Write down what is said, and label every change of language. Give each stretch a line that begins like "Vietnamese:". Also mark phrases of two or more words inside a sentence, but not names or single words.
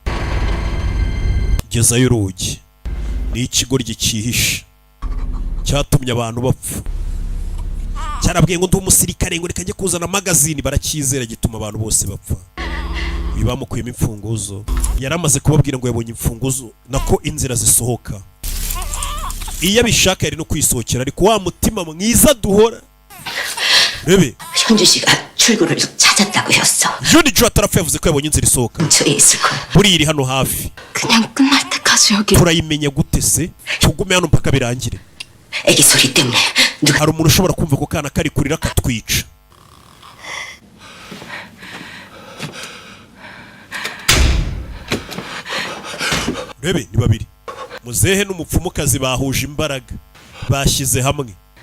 Kinyarwanda: gezayo urugi ni ikigoryi cyihishe cyatumye abantu bapfa cyarabwiye ngo ndi umusirikare ngo reka njye kuzana magazine barakizera gituma abantu bose bapfa bamukuyemo imfunguzo yaramaze kubabwira ngo yabonye imfunguzo nako inzira zisohoka iyo abishaka yari no kwisohokera ariko wa mutima mwiza duhora rebe
Korean: 현주 씨가 출구를 찾았다고 했어.
Kinyarwanda: Junju atarapfa yavuze ko yabonye inzira isohoka buri iri hano hafi
Korean: 그냥 끝날 때까지 여기
Kinyarwanda: turayimenya gute se tugume hano mpaka birangire
Korean: 애기 소리 때문에
Kinyarwanda: hari umuntu ushobora kumva ko kana kari kurira katwica rebe ni babiri muzehe n'umupfumukazi bahuje imbaraga bashyize hamwe